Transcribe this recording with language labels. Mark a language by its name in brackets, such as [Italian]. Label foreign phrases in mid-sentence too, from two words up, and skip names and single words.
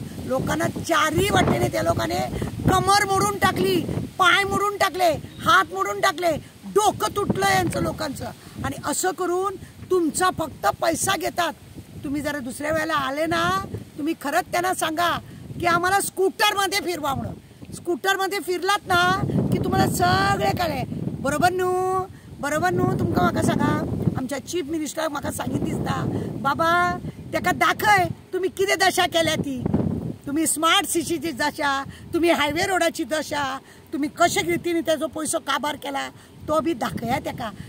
[Marathi] लोकांना चारही वाटेने त्या लोकांनी कमर मोडून टाकली, पाय मोडून टाकले, हात मोडून टाकले, डोकं तुटलं यांचं लोकांचं. आणि असं करून तुमचा फक्त पैसा घेतात. तुम्ही जरा दुसऱ्या वेळेला आले ना, तुम्ही खरंच त्यांना सांगा की आम्हाला स्कूटरमध्ये फिरवा म्हणून. स्कूटरमध्ये फिरलात ना की तुम्हाला सगळे कळे. [Konkani] बरोबर न्हू तुमकां म्हाका सांगा, आमच्या चीफ मिनिस्टराक म्हाका सांगित दिसता, बाबा ताका दाखय तुम्ही कितें दशा केल्या ती. तुम्ही स्मार्ट सिटीची दशा, तुम्ही हायवे रोडाची दशा, तुम्ही कशे रितीने त्याचो पैसो काबार केला तो बी दाखया ताका.